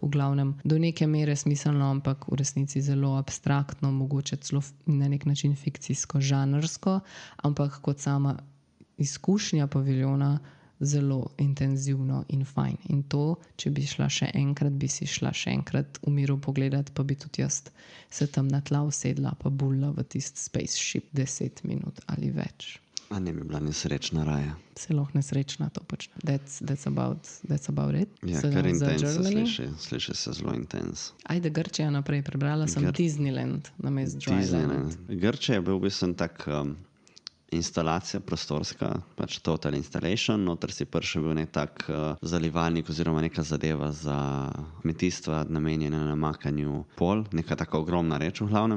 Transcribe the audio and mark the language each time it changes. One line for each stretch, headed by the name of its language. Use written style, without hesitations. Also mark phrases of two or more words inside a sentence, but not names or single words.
Slovenian: V glavnem do neke mere smiselno, ampak v resnici zelo abstraktno, mogoče celo na nek način fikcijsko, žanrsko, ampak kot sama izkušnja paviljona zelo intenzivno in fajn. In to, če bi šla še enkrat, bi si šla še enkrat v miru pogledati, pa bi tudi jaz se tam na tla usedla, pa bulla v tist spaceship 10 minut ali več. A ne bi bila nesrečna raja? Celo nesrečna to počne.
English: That's about it.
Slovenian: Ja, kar intens sliši se zelo intens. Ajde, Grčija naprej, prebrala sem Disneyland namesto Dryland. Grčija je bil v bistvu tak instalacija prostorska, pač
English: total installation,
Slovenian: noter si prišel bil nek tak zalivalnik oziroma neka zadeva za kmetijstva namenjena namakanju pol, neka taka ogromna reč v glavnem.